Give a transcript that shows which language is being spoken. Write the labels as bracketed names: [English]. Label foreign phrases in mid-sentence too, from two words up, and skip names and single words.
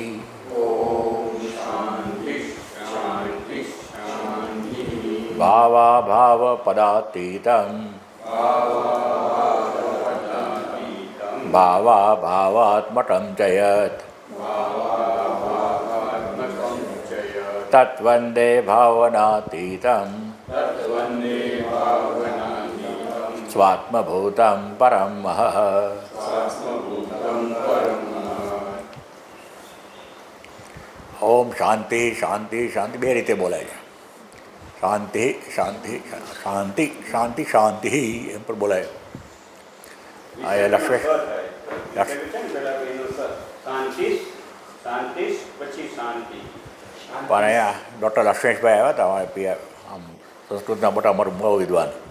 [Sanskrit] भावाभावपदातीतं भावाभावात्मकं च यत् तद्वन्दे भावनातीतं स्वात्मभूतं परं महः। ओम शांति शांति शांति [Gujarati] બે રીતે બોલાય છે। [Sanskrit] शांति शांति शांति शांति शांति [Gujarati] એમ પણ બોલાય। આ લક્ષ્મી પણ અહીંયા ડૉક્ટર લક્ષ્મેશભાઈ આવ્યા હતા અમારે આમ સંસ્કૃતના મોટા અમારું બહુ વિદ્વાન।